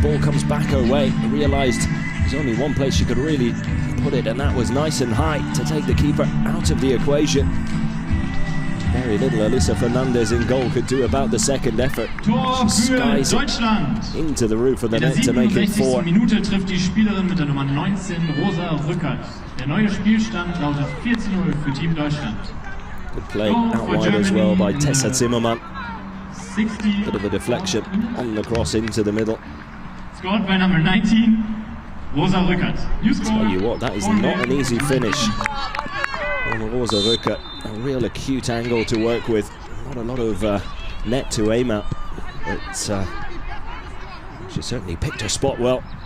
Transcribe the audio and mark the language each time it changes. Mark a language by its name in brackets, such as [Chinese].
[English] Ball comes back her way. Realised there's only one place she could really put it, and that was nice and high to take the keeper out of the equation. Very little Alyssa Fernandez in goal could do about the second effort. She skies it into the roof of the net to make it 4. [German] Minute trifft die Spielerin mit der Nummer 19, Rosa Rückert. Der neue Spielstand lautet 4:0 für Team Deutschland. [English] Good play out wide as well by Tessa Zimmermann. Bit of a deflection on the cross into the middle. Scored by number 19, Rosa Rückert. Tell you what, that is not an easy finish on Rosa Rücker. A real acute angle to work with. Not a lot of net to aim at, but she certainly picked her spot well.